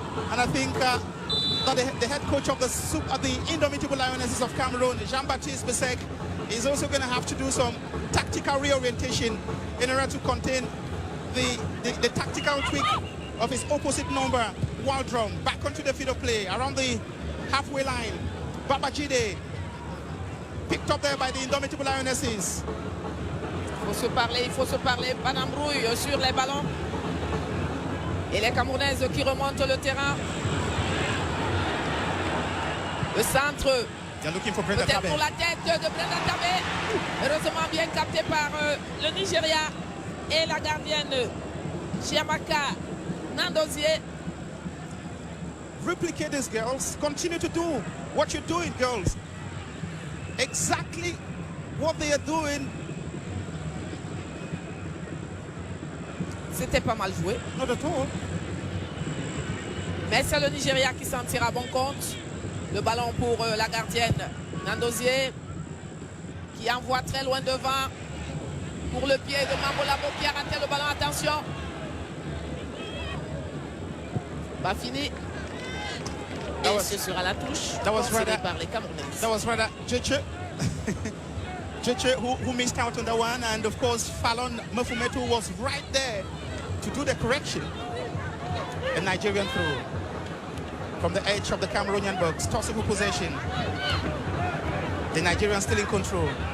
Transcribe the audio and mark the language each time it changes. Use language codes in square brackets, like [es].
[en] And I think that the head coach of the Indomitable Lionesses of Cameroon, Jean-Baptiste Bissek, is also going to have to do some tactical reorientation in order to contain the tactical tweak of his opposite number, Waldrom. Back onto the field of play, around the halfway line. Babajide, picked up there by the Indomitable Lionesses. [fr] Il faut se parler, pas d'embrouille sur les ballons. Et les Camerounaises qui remontent le terrain. Le centre, peut-être pour la tête de Brenda Tabé. Heureusement bien capté par le Nigeria et la gardienne Chiamaka Nandozie. [en] Replicate this, girls. Continue to do what you're doing, girls. Exactly what they are doing. [fr] C'était pas mal joué. [en] Not at all. [fr] Mais c'est le Nigeria qui s'en tire à bon compte. Le ballon pour la gardienne Nandozie, qui envoie très loin devant pour le pied de Mambo Labo qui a raté le ballon. Attention. Pas fini. Et ce sera la touche concédée par les Camerounais. [en] That was rather Jeche. Jeche who missed out on that one, and of course Fallon Mefumetu was right there to do the correction. A Nigerian throw from the edge of the Cameroonian box. Tossable possession. The Nigerians still in control.